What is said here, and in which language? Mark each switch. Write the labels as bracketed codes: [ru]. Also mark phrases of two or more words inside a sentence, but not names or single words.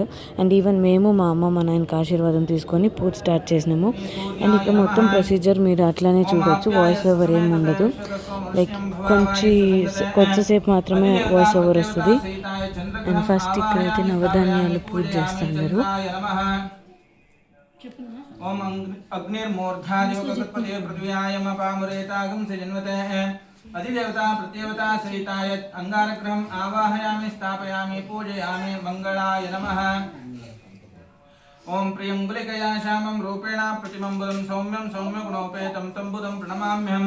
[en] and even [te] మేము మా అమ్మ మా నాయనకి ఆశీర్వాదం తీసుకొని పూజ స్టార్ట్ చేసినాము. అండ్ ఇక్కడ మొత్తం ప్రొసీజర్ మీరు అట్లానే చూడవచ్చు, [en] voice over [te] ఏమి ఉండదు. కొంచెంసేపు మాత్రమే [en] voice over [te] వస్తుంది. [en] and first [te] ఇక్కడైతే నవధాన్యాలు పూజ చేస్తున్నారు. [sa] ओम अग्निर्मूर्धादिवकपते पृथिव्यायमपामुरेतागं सजन्वते अधिदेवता प्रत्येवता सहिताय अंगारग्रहम् आवाहयामि स्थापयामि पूजयामि मंगलाय नमः। ओम प्रियंगुलिकया श्यामं रूपेण प्रतिमंबुलं सौम्यं सौम्यगुणोपेतं तं बुधं प्रणमाम्यहम्।